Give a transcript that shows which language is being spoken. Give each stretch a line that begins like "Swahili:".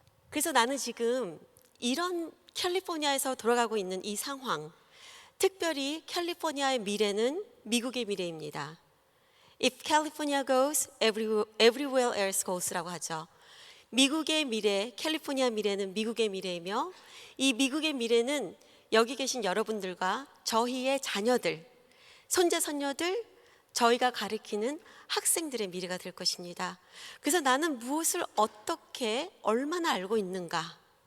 Korean: 그래서 나는 지금 이런 캘리포니아에서 돌아가고 있는 이 상황, 특별히 캘리포니아의 미래는 미국의 미래입니다.
English: If California goes, everywhere else goes
Korean: 라고 하죠. 미국의 미래, 캘리포니아 미래는 미국의 미래이며, 이 미국의 미래는 여기 계신 여러분들과 저희의 자녀들, 손자 손녀들, 저희가 가르치는 학생들의 미래가 될 것입니다. 그래서 나는 무엇을 어떻게 얼마나 알고 있는가?